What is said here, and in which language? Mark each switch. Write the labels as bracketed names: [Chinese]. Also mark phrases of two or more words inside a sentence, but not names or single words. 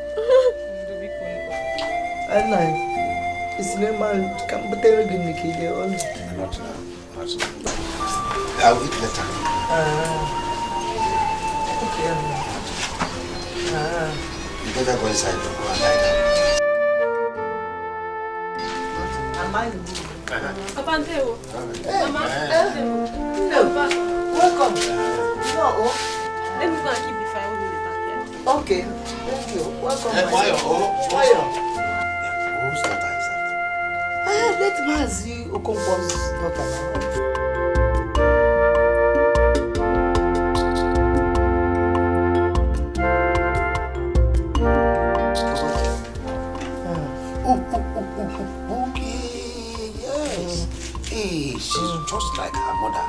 [English] It's normal. Come, but they're going to kill you all. Not now. I'll eat later. Okay. You better go inside and go and lie down. Papa Anteo. Mama. No. Welcome. No. Let me go and keep the fire with back here. Okay. Thank you. Welcome. Why? Who's that? Let Mazi Okonkwo's daughter now. She's just like her mother.